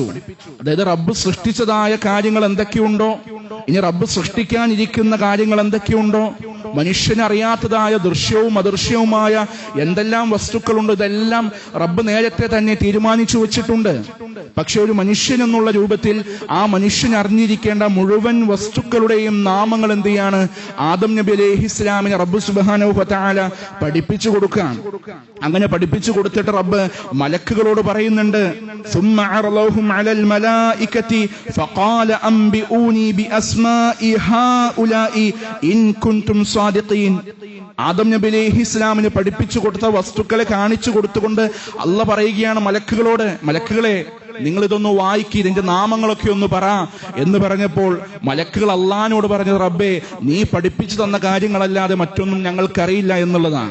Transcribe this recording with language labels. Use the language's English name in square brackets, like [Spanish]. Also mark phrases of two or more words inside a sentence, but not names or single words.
[Malayalam] അതായത് റബ്ബ് സൃഷ്ടിച്ചതായ കാര്യങ്ങൾ എന്തൊക്കെയുണ്ടോ, ഇനി റബ്ബ് സൃഷ്ടിക്കാനിരിക്കുന്ന കാര്യങ്ങൾ എന്തൊക്കെയുണ്ടോ, മനുഷ്യനറിയാത്തതായ ദൃശ്യവും അദൃശ്യവുമായ എന്തെല്ലാം വസ്തുക്കളുണ്ട്, ഇതെല്ലാം റബ്ബ് നേരത്തെ തന്നെ തീരുമാനിച്ചു വെച്ചിട്ടുണ്ട്. പക്ഷെ ഒരു മനുഷ്യൻ എന്നുള്ള രൂപത്തിൽ ആ മനുഷ്യൻ അറിഞ്ഞിരിക്കേണ്ട മുഴുവൻ വസ്തുക്കളുടെയും നാമങ്ങൾ എന്ത് ചെയ്യാണ്? ആദം നബി അലൈഹിസ്സലാമിനെ റബ്ബ് [Arabic] سبحانه وتعالى [Malayalam] പഠിപ്പിച്ചു കൊടുക്കാൻ. അങ്ങനെ പഠിപ്പിച്ചു കൊടുത്തിട്ട് റബ്ബ് മലക്കുകളോട് പറയുന്നുണ്ട്, [Arabic] ثم عرضهم على الملائكة فقال أنبئوني بأسماء هؤلاء إن كنتم صادقين. [Malayalam] ആദം നബി അലൈഹിസ്സലാമിന് പഠിപ്പിച്ചു കൊടുത്ത വസ്തുക്കളെ കാണിച്ചു കൊടുത്തുകൊണ്ട് അല്ലാഹ് പറയുകയാണ് മലക്കുകളോട്, മലക്കുകളെ നിങ്ങൾ ഇതൊന്ന് വായിക്കി, ഇതിന്റെ നാമങ്ങളൊക്കെ ഒന്ന് പറ എന്ന് പറഞ്ഞപ്പോൾ മലക്കുകൾ അള്ളാഹിനോട് പറഞ്ഞത്, റബ്ബേ നീ പഠിപ്പിച്ചു തന്ന കാര്യങ്ങളല്ലാതെ മറ്റൊന്നും ഞങ്ങൾക്കറിയില്ല എന്നുള്ളതാണ്.